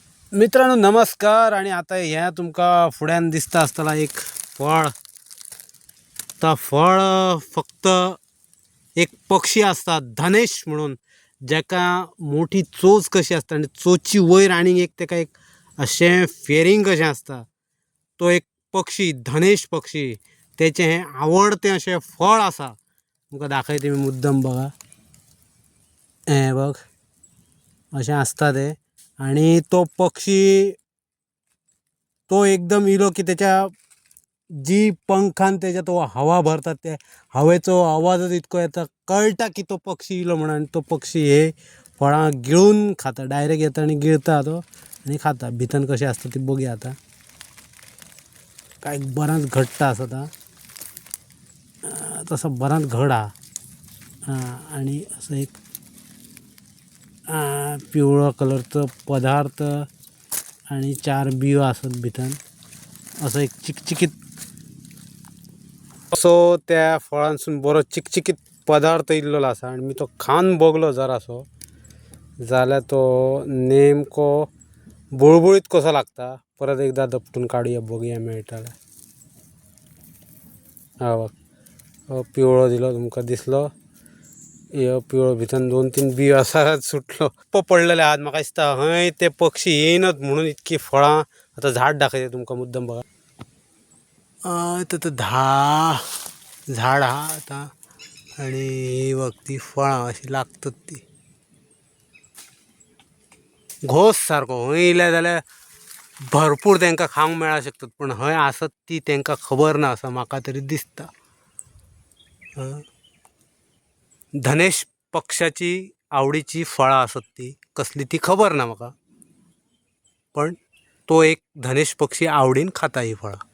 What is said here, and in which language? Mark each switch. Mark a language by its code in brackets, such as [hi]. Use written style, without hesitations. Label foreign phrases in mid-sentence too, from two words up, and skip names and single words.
[kok] मित्रांनो नमस्कार. आणि आता ह्या तुमका फुड्यान दिसता आसतला एक फळ. ता फळ फक्त एक पक्षी असता धनेश म्हणून, ज्याका मोठी चोच कशी असता आणि चोची वयर आणि एक तेका एक अशें फेरिंग कशें असता. तो एक पक्षी धनेश पक्षी, त्याचे हे आवडते अशें फळ असा. तुमका दाखयते मी मुद्दम बघा. हे बघ अशें असता ते. आणि तो पक्षी तो एकदम इलो की त्याच्या जी पंखान त्याच्या तो हवा भरतात, त्या हवेचो आवाजच इतको येता, कळटा की तो पक्षी इलो म्हणून. आणि तो पक्षी हे फळां गिळून खाता, डायरेक्ट येता आणि गिळता तो आणि खाता. भितन कशें असता ते बघूया आता. काय बराच घट्ट असता, तसा बराच घड हा. आणि असं एक पिवळा कलरचं पदार्थ आणि 4 बियो असत भितन. असं एक चिकचिकीत असो त्या फळांसून बरो चिकचिकीत पदार्थ इल्लो असा. आणि मी तो खान बघलो जरासो जाल्यार तो नेमको बुळबुळीत कसो लागता. परत एकदा दपटून काढूया बघूया मेळटला. हा बघ पिवळो दिलो तुमका दिसलो. यो पिवळो भितन 2-3 बियो असा सुटलो पडलेले आहात. म्हाका दिसता हय ते पक्षी येयनत म्हणून इतकी फळां. आता झाड दाखयते तुमका मुद्दम बघा. तर झाड हा आता. आणि बघ ती फळां अशी लागतात ती घोस सारखो. हय येयल्या जाल्यार भरपूर तेंका खावंक मेळा शकतात, पण हय आसत ती तेंका खबर ना असं म्हाका तरी दिसता. धनेश पक्षाची आवडीची फळां असत ती कसली ती खबर ना म्हाका, पण तो एक धनेश पक्षी आवडीन खाता ही फळां.